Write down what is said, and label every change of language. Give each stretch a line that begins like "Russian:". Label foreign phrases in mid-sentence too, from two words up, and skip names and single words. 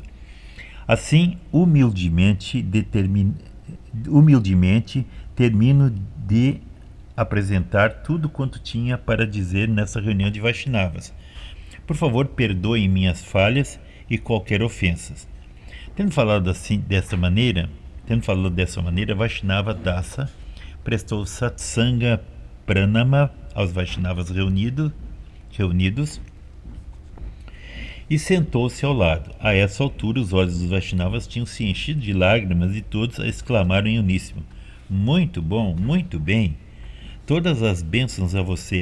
Portuguese: Assim, humildemente termino de apresentar tudo quanto tinha para dizer nessa reunião de Vaishnavas. Por favor, perdoem minhas falhas e qualquer ofensa. Tendo falado assim, dessa maneira, Tendo falado dessa maneira, Vaishnava Dasa prestou
Sanskrit: सत्सङ्ग प्रणाम
Portuguese: aos Vaishnavas reunidos e sentou-se ao lado. A essa altura, os olhos dos Vaishnavas tinham se enchido de lágrimas e todos exclamaram em uníssono: muito bom, muito bem. Todas as bênçãos a você.